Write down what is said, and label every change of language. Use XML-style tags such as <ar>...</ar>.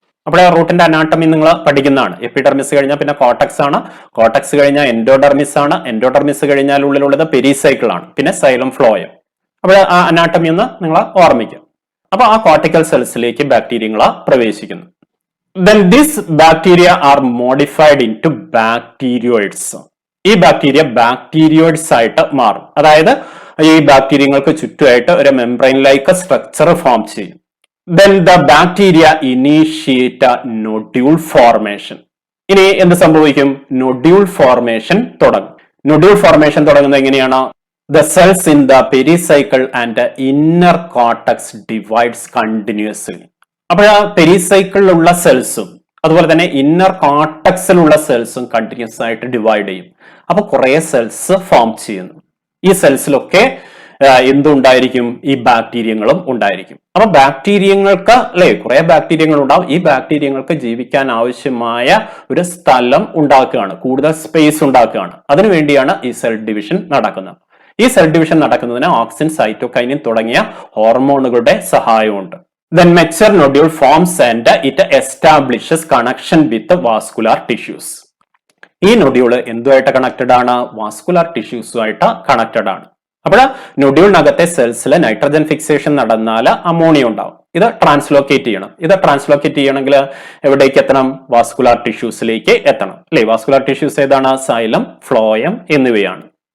<ml>അപ്പോൾ റൂട്ടിന്റെ അനാട്ടമി നിങ്ങൾ പഠിക്കുന്നതാണ്. എപ്പിഡെർമിസ് കഴിഞ്ഞാൽ പിന്നെ കോർട്ടക്സ് ആണ്, കോർട്ടക്സ് കഴിഞ്ഞാൽ എൻഡോഡെർമിസ് ആണ്, എൻഡോഡെർമിസ് കഴിഞ്ഞാൽ ഉള്ളിലുള്ളത് പെരിസൈക്കിൾ ആണ്, പിന്നെ സൈലം ഫ്ലോയം. അപ്പോൾ ആ അനാട്ടമി ഒന്ന് നിങ്ങൾ ഓർമ്മിക്കുക. അപ്പൊ ആ കോർട്ടിക്കൽ സെൽസിലേക്ക് ബാക്ടീരിയങ്ങൾ പ്രവേശിക്കുന്നു.</ml> <en>Then these bacteria are modified into bacterioids.</en> <ml>ഈ ബാക്ടീരിയ ബാക്ടീരിയോയിഡ്സ് ആയിട്ട് മാറും. അതായത് ഈ ബാക്ടീരിയങ്ങൾക്ക് ചുറ്റുമായിട്ട് ഒരു മെംബ്രെയിൻ ലൈക്ക് സ്ട്രക്ചർ ഫോം ചെയ്യും.</ml> <en>Then the bacteria initiate a nodule formation.</en> <ml>ഇനി എന്ത് സംഭവിക്കും? നൊഡ്യൂൾ ഫോർമേഷൻ തുടങ്ങും. നൊഡ്യൂൾ ഫോർമേഷൻ തുടങ്ങുന്നത് എങ്ങനെയാണ്?</ml> <en>The cells in the pericycle and the inner cortex divides continuously.</en> <ml>അപ്പോൾ പെരിസൈക്കിളിലുള്ള സെൽസും അതുപോലെ തന്നെ ഇന്നർ കോർട്ടക്സിലുള്ള സെൽസും കണ്ടിന്യൂസ് ആയിട്ട് ഡിവൈഡ് ചെയ്യും. അപ്പൊ കുറെ സെൽസ് ഫോം ചെയ്യുന്നു. ഈ സെൽസിലൊക്കെ എന്തുണ്ടായിരിക്കും? ഈ ബാക്ടീരിയങ്ങളും ഉണ്ടായിരിക്കും. അപ്പൊ ബാക്ടീരിയങ്ങൾക്ക് അല്ലെ കുറെ ബാക്ടീരിയങ്ങൾ ഉണ്ടാവും. ഈ ബാക്ടീരിയങ്ങൾക്ക് ജീവിക്കാൻ ആവശ്യമായ ഒരു സ്ഥലം ഉണ്ടാക്കുകയാണ്, കൂടുതൽ സ്പേസ് ഉണ്ടാക്കുകയാണ്. അതിനുവേണ്ടിയാണ് ഈ സെൽ ഡിവിഷൻ നടക്കുന്നത്. ഈ സെൽ ഡിവിഷൻ നടക്കുന്നതിന് ഓക്സിൻ, സൈറ്റോകൈനിൻ തുടങ്ങിയ ഹോർമോണുകളുടെ സഹായമുണ്ട്.</ml> <en>Then mature nodule forms and it establishes connection with the vascular tissues.</en> <ml>ഈ നൊഡ്യൂള് എന്തുമായിട്ട് കണക്റ്റഡ് ആണ്? വാസ്കുലാർ ടിഷ്യൂസുമായിട്ട് കണക്റ്റഡ് ആണ്. അപ്പോൾ നൊഡ്യൂളിനകത്തെ സെൽസിൽ നൈട്രജൻ ഫിക്സേഷൻ നടന്നാൽ അമോണിയ ഉണ്ടാവും. ഇത് ട്രാൻസ്ലോക്കേറ്റ് ചെയ്യണം. ഇത് ട്രാൻസ്ലോക്കേറ്റ് ചെയ്യണമെങ്കിൽ എവിടേക്ക് എത്തണം? വാസ്കുലാർ ടിഷ്യൂസിലേക്ക് എത്തണം അല്ലെ. വാസ്കുലാർ ടിഷ്യൂസ് ഏതാണ്? സൈലം, ഫ്ലോയം എന്നിവയാണ്.</ml>